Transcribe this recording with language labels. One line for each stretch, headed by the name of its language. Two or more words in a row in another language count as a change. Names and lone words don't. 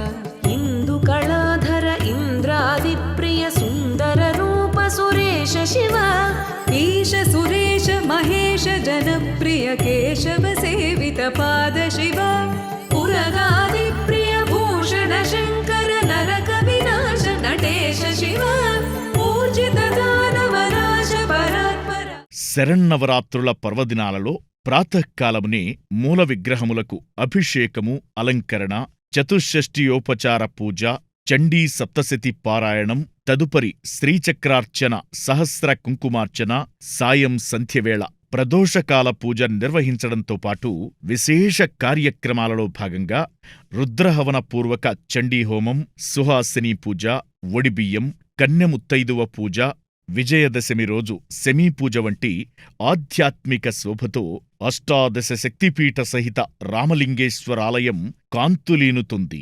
Sanskrit: इन्दुकलाधर इन्द्रादिप्रिय सुन्दर रूप सुरेश शिव ईश सुरेश महेश जनप्रिय केशव सेवित पाद शिव पुरगादिप्रिय भूषण शङ्कर नरक विनाश नटेश शिव पूजित दानवराज परात्पर.
Telugu: శరన్నవరాత్రుల పర్వదినాలలో ప్రాతఃకాలమునే మూల విగ్రహములకు అభిషేకము, అలంకరణ, చతుషష్ఠియోపచార పూజ, చండీ సప్తశతి పారాయణం, తదుపరి శ్రీచక్రార్చన, సహస్ర కుంకుమార్చన, సాయం సంధ్యవేళ ప్రదోషకాల పూజ నిర్వహించడంతో పాటు విశేష కార్యక్రమాలలో భాగంగా రుద్రహవన పూర్వక చండీహోమం, సుహాసిని పూజ, ఒడిబియ్యం, కన్యముత్తైదువ పూజ, విజయదశమి రోజు శమీపూజ వంటి ఆధ్యాత్మిక శోభతో అష్టాదశ శక్తిపీఠ సహిత రామలింగేశ్వరాలయం కాంతులీనుతుంది.